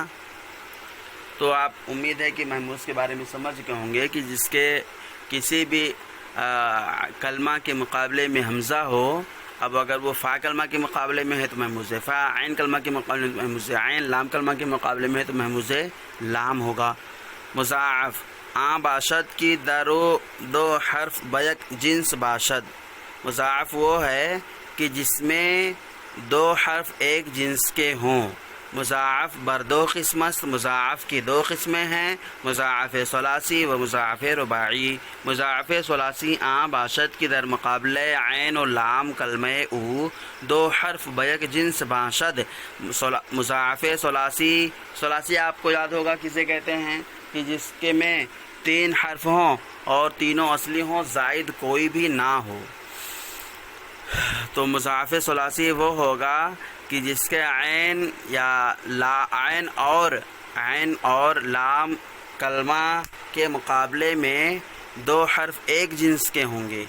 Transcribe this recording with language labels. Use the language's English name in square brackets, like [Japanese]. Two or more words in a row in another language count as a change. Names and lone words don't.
[Urdu] تو آپ امید ہے کہ محموز کے بارے میں سمجھ گئے ہوں گے کہ جس کے کسی بھی کلمہ کے مقابلے میں حمزہ ہو، اب اگر وہ فا کلمہ کے مقابلے میں ہے تو محموز فا، عین کلمہ کے مقابلے میں محموز عین، لام کلمہ کے مقابلے میں ہے تو محموز لام ہوگا۔ [Persian] مضاعف باشد کی دو حرف بیک جنس باشد۔ [Urdu] مضاعف وہ ہے کہ جس میں 2 حرف ایک جنس کے ہوں۔ [Persian] مضاعف بر 2 قسم است۔ [Urdu] مضاعف کی 2 قسمیں ہیں، [Persian] مضاعف ثلاثی و مضاعف رباعی۔ مضاعف ثلاثی باشد کی در مقابلے عین و لام کلمہ او 2 حرف بیک جنس باشد۔ [Urdu] مضاعف ثلاثی آپ کو یاد ہوگا کسے کہتے ہیں، کہ جس کے میں 3 حرف ہوں اور تینوں اصلی ہوں، زائد کوئی بھی نہ ہو۔ تو مضاعف ثلاثی وہ ہوگا کہ جس کے عین اور لام کلمہ کے مقابلے میں 2 حرف ایک جنس کے ہوں گے۔